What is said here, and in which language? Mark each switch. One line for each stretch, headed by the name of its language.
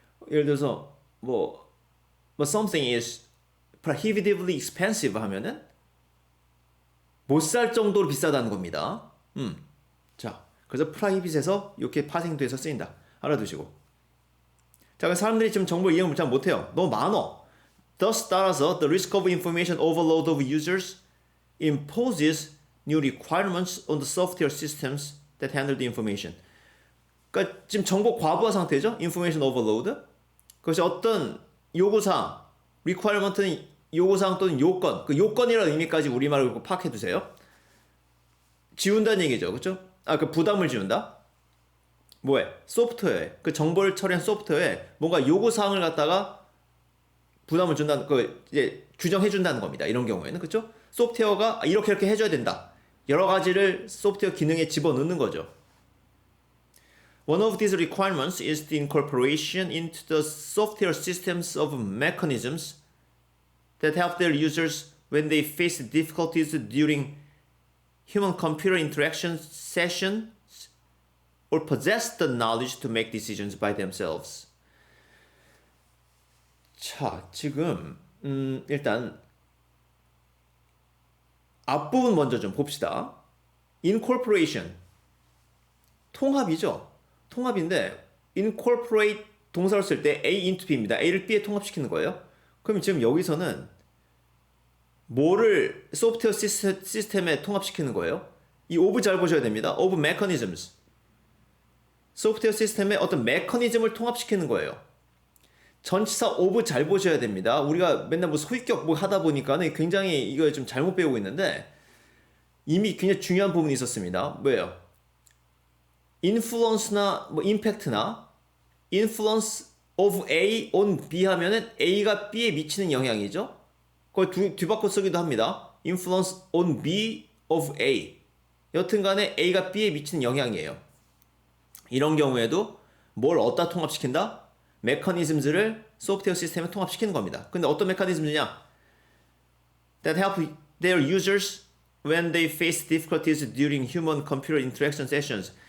Korean: 예를 들어서
English: something is prohibitively expensive
Korean: 하면은 못 살 정도로 비싸다는 겁니다. 자, 그래서 prohibit에서 이렇게 파생돼서 쓰인다. 알아두시고. 자, 그래서 사람들이 지금 정보를 이용을 잘 못해요. 너무 많어.
English: Thus 따라서 the risk of information overload of users imposes new requirements on the software systems that handle the information.
Korean: 그러니까 지금 정보 과부하 상태죠?
English: information overload.
Korean: 그것이 어떤 요구사항, requirement는 요구사항 또는 요건, 그 요건이라는 의미까지 우리말로 파악해 두세요. 지운다는 얘기죠. 그렇죠? 그 부담을 지운다? 뭐에? 소프트웨어에. 그 정보를 처리한 소프트웨어에 뭔가 요구사항을 갖다가 부담을 준다는, 이제 규정해준다는 겁니다. 이런 경우에는. 그쵸? 소프트웨어가 이렇게 해줘야 된다. 여러 가지를 소프트웨어 기능에 집어넣는 거죠.
English: One of these requirements is the incorporation into the software systems of mechanisms that help their users when they face difficulties during human-computer interaction sessions or possess the knowledge to make decisions by themselves.
Korean: 자, 지금 일단 앞부분 먼저 좀 봅시다. incorporation 통합이죠. 통합인데 incorporate 동사를 쓸 때 A into B입니다. A를 B에 통합시키는 거예요. 그럼 지금 여기서는 뭐를 소프트웨어 시스템에 통합시키는 거예요? 이 of 잘 보셔야 됩니다.
English: of mechanisms.
Korean: 소프트웨어 시스템에 어떤 메커니즘을 통합시키는 거예요. 전치사 of 잘 보셔야 됩니다. 우리가 맨날 뭐 소위격 뭐 하다 보니까는 굉장히 이거 좀 잘못 배우고 있는데 이미 굉장히 중요한 부분이 있었습니다. 뭐예요? influence나 뭐 impact나
English: influence of A on B
Korean: 하면은 A가 B에 미치는 영향이죠. 그걸 뒤바꿔 쓰기도 합니다.
English: influence on B of A.
Korean: 여튼간에 A가 B에 미치는 영향이에요. 이런 경우에도 뭘 어디다 통합시킨다? 메커니즘들을 소프트웨어 시스템에 통합시키는 겁니다. 근데 어떤 메커니즘이냐?
English: That help their users when they face difficulties during human-computer interaction sessions.